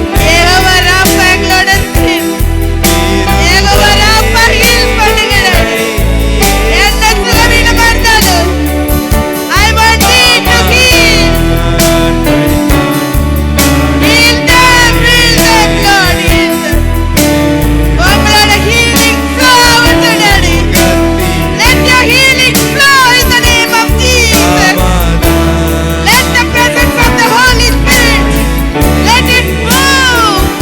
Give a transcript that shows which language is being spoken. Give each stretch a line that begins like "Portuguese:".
Tamil: யெகோவா ராஃபா எங்களோட இருக்கிறீர். யெகோவா ராஃபா heal பண்ணுங்க டாடி. எந்த சுகவீனமா இருந்தாலும்
English: I want thee to heal. Heal them, Lord, heal them.
Tamil: உங்களோட healing flow ஆகட்டும் daddy.
English: Let your healing flow in the name of Jesus. Let the presence of the Holy Spirit, let it move.